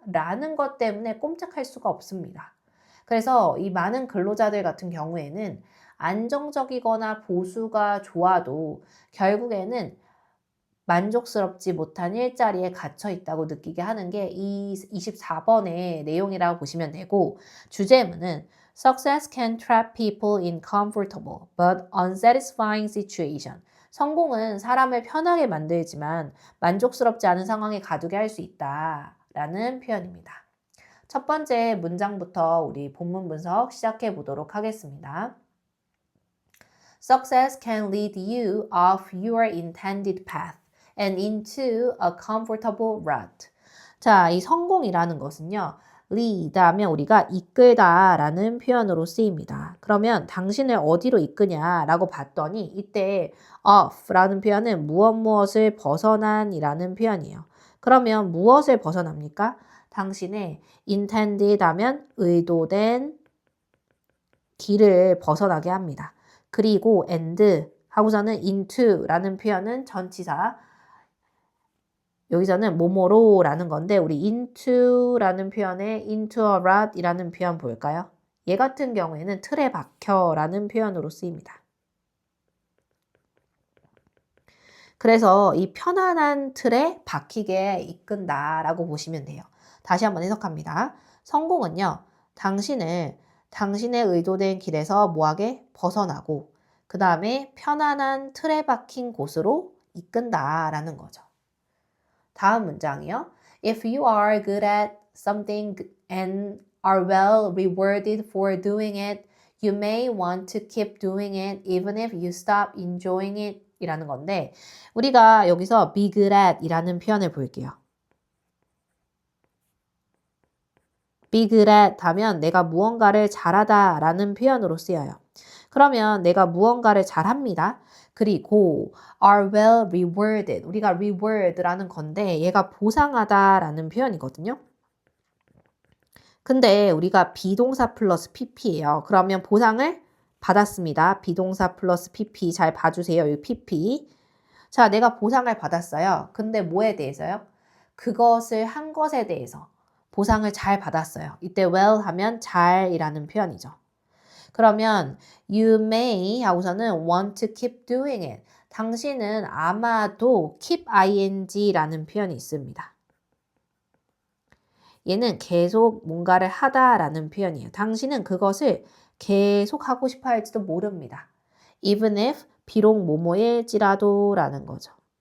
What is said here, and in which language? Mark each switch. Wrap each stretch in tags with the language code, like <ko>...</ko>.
<ko>라는 것 때문에 꼼짝할 수가 없습니다. 그래서 이 많은 근로자들 같은 경우에는 안정적이거나 보수가 좋아도 결국에는 만족스럽지 못한 일자리에 갇혀 있다고 느끼게 하는 게 이 24번의 내용이라고 보시면 되고 주제문은</ko> <en>Success can trap people in comfortable but unsatisfying situation.</en> <ko>성공은 사람을 편하게 만들지만 만족스럽지 않은 상황에 가두게 할 수 있다라는 표현입니다. 첫 번째 문장부터 우리 본문 분석 시작해 보도록 하겠습니다.</ko> <en>Success can lead you off your intended path and into a comfortable rut.</en> <ko>자, 이 성공이라는 것은요. lead 하면 우리가 이끌다 라는 표현으로 쓰입니다. 그러면 당신을 어디로 이끄냐라고 봤더니 이때 off 라는 표현은 무엇을 벗어난 이라는 표현이에요. 그러면 무엇을 벗어납니까? 당신의 intended 하면 의도된 길을 벗어나게 합니다. 그리고 and 하고서는 into라는 표현은 전치사 여기서는 뭐뭐로 라는 건데 우리 into라는 표현에 into a rut 이라는 표현 볼까요? 얘 같은 경우에는 틀에 박혀 라는 표현으로 쓰입니다. 그래서 이 편안한 틀에 박히게 이끈다 라고 보시면 돼요. 다시 한번 해석합니다. 성공은요. 당신을 당신의 의도된 길에서 뭐하게 벗어나고 그 다음에 편안한 틀에 박힌 곳으로 이끈다라는 거죠. 다음 문장이요.</ko> <en>If you are good at something and are well rewarded for doing it, you may want to keep doing it even if you stop enjoying it</en> <ko>이라는 건데 우리가 여기서 be good at 이라는 표현을 볼게요. be good at 하면 내가 무언가를 잘하다 라는 표현으로 쓰여요. 그러면 내가 무언가를 잘합니다.</ko> <en>그리고 are well rewarded.</en> <ko>우리가 reward라는 건데 얘가 보상하다 라는 표현이거든요. 근데 우리가 비동사 플러스 pp예요. 그러면 보상을 받았습니다. 비동사 플러스 pp 잘 봐주세요. 이 pp. 자, 내가 보상을 받았어요. 근데 뭐에 대해서요? 그것을 한 것에 대해서 보상을 잘 받았어요. 이때 well 하면 잘이라는 표현이죠.</ko> <en>그러면 you may</en> <ko>하고서는</ko> <en>want to keep doing it.</en> <ko>당신은 아마도 keep ing라는 표현이 있습니다. 얘는 계속 뭔가를 하다라는 표현이에요. 당신은 그것을 계속 하고 싶어 할지도 모릅니다. even if 비록 뭐뭐일지라도 라는 거죠.</ko>